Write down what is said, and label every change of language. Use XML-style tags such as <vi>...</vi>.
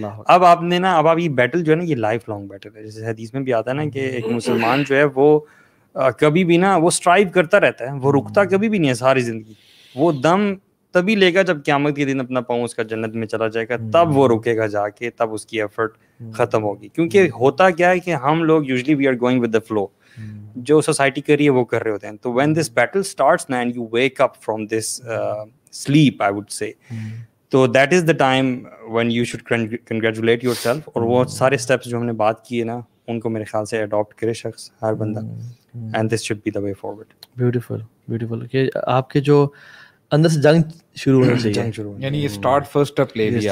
<ur>اب آپ نے نا, اب آپ یہ بیٹل جو ہے نا یہ لائف لانگ بیٹل ہے. جیسے حدیث میں بھی آتا ہے نا کہ ایک مسلمان جو ہے وہ کبھی بھی نا وہ اسٹرائیو کرتا رہتا ہے, وہ رکتا کبھی بھی نہیں ہے ساری زندگی. وہ دم تبھی لے گا جب قیامت کے دن اپنا پاؤں اس کا جنت میں چلا جائے گا, تب وہ رکے گا جا کے, تب اس کی ایفرٹ ختم ہوگی. کیونکہ ہوتا کیا ہے کہ ہم لوگ</ur> <en>usually we are going with the flow,</en> <ur>جو سوسائٹی کر رہی ہے وہ کر رہے ہوتے ہیں.</ur> <en>تو when this battle starts نا and you wake up from this sleep I would say, so that is the time when you should congratulate yourself.</en> <ur>اور وہ سارے steps جو ہم نے بات کی ہے نا ان کو میرے خیال سے adopt کرے شخص, ہر بندہ,</ur> <en>and this should be the way forward. Beautiful, beautiful.</en> <ur>کہ آپ کے جو اندر سے جنگ شروع ہونا چاہیے, یعنی یہ اسٹارٹ فرسٹ اسٹیپ لے لیا</ur>